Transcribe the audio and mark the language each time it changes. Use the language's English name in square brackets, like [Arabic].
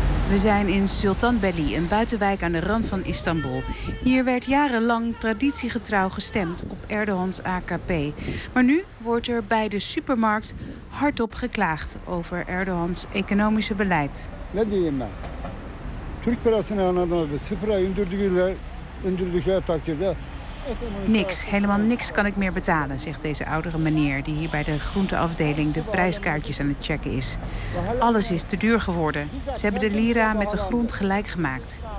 [Dutch] We zijn in Sultanbeyli, een buitenwijk aan de rand van Istanbul. Hier werd jarenlang traditiegetrouw gestemd op Erdogans AKP. Maar nu wordt er bij de supermarkt hardop geklaagd over Erdogans economische beleid. [Turkish] Ne diyeyim ben? Türk parasını anladınız, sıfıra indirdiler. [Dutch] Niks, helemaal niks kan ik meer betalen, zegt deze oudere meneer die hier bij de groenteafdeling de prijskaartjes aan het checken is. Alles is te duur geworden. Ze hebben de lira met de grond gelijk gemaakt.